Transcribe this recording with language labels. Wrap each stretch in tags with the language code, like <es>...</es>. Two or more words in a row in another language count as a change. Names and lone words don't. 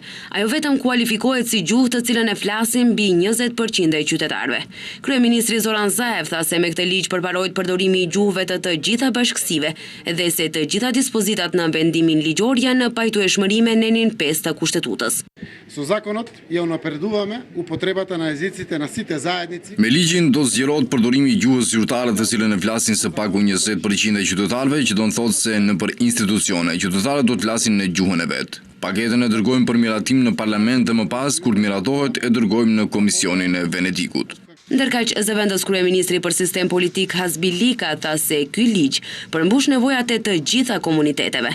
<sq>Ajo vetëm kualifikohet si gjuhë të cilën e flasin mbi 20% e qytetarëve. Kryeministri Zoran Zaev tha se me këtë ligj përparohet përdorimi i gjuhëve të gjitha bashkësive dhe se të gjitha dispozitat në vendimin ligjor janë në pajtueshmëri me nenin 5 të Kushtetutës.</sq> <mk>Со законот ја унапредуваме употребата на езиците на сите заедници.</mk> <sq>Me ligjin do zgjerohet përdorimi i gjuhës zyrtare të cilën e flasin së paku 20% e qytetarëve, që do të thotë se nëpër institucione qytetarët do të flasin në gjuhën e vet. Paketën e dërgojmë për miratim në parlament dhe më pas, kur miratohet, e dërgojmë në Komisionin e Venedikut. Ndërkaq, zëvendës kryeministri për sistem politik Hasbilika tha se ky ligj përmbush nevojat e të gjitha komuniteteve.</sq>